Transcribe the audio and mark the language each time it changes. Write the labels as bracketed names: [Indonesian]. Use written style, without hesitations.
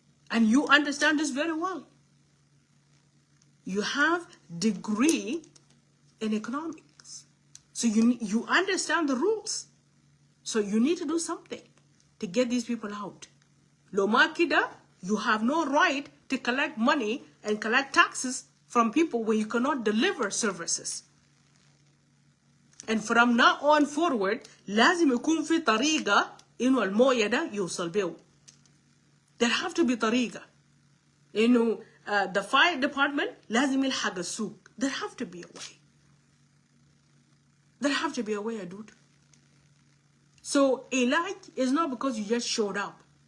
[English] And you understand this very well. You have degree in economics. So you understand the rules. So you need to do something to get these people out. [Arabic] Lo ma kida, [English] you have no right to collect money and collect taxes from people where you cannot deliver services. And from now on forward, [Arabic] لازم يكون في طريقة إنه الموية ده يوصل بيه. [English] There have to be [Arabic] طريقة إنه [English] the fire department [Arabic] لازم يلحق السوق. [English] There have to be a way. There have to be a way, Adut. So علاج is not because you just showed up.